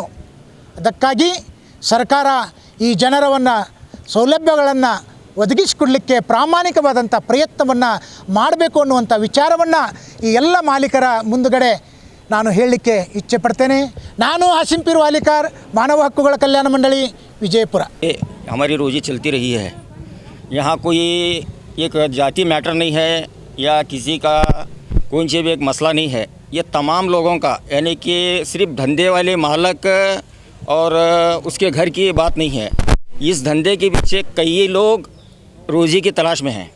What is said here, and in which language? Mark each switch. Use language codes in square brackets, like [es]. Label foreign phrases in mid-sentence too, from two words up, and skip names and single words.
[kn] ಅದಕ್ಕಾಗಿ ಸರ್ಕಾರ ಈ ಜನರವನ್ನು ಸೌಲಭ್ಯಗಳನ್ನು ಒದಗಿಸಿಕೊಡಲಿಕ್ಕೆ ಪ್ರಾಮಾಣಿಕವಾದಂಥ ಪ್ರಯತ್ನವನ್ನು ಮಾಡಬೇಕು ಅನ್ನುವಂಥ ವಿಚಾರವನ್ನು ಈ ಎಲ್ಲ ಮಾಲೀಕರ ಮುಂದುಗಡೆ ನಾನು ಹೇಳಲಿಕ್ಕೆ ಇಚ್ಛೆ ಪಡ್ತೇನೆ. ನಾನು ಹಾಸಿಂ ಪೀರ್ ವಾಲಿಕಾರ್, ಮಾನವ ಹಕ್ಕುಗಳ ಕಲ್ಯಾಣ ಮಂಡಳಿ, ವಿಜಯಪುರ. [hi] हमारी रोज़ी चलती रही है। यहाँ कोई एक जाति मैटर नहीं है या किसी का कोई से भी एक मसला नहीं है। ये तमाम लोगों का, यानी कि सिर्फ धंधे वाले मालक और उसके घर की बात नहीं है। इस धंधे के पीछे कई लोग रोज़ी की तलाश में हैं।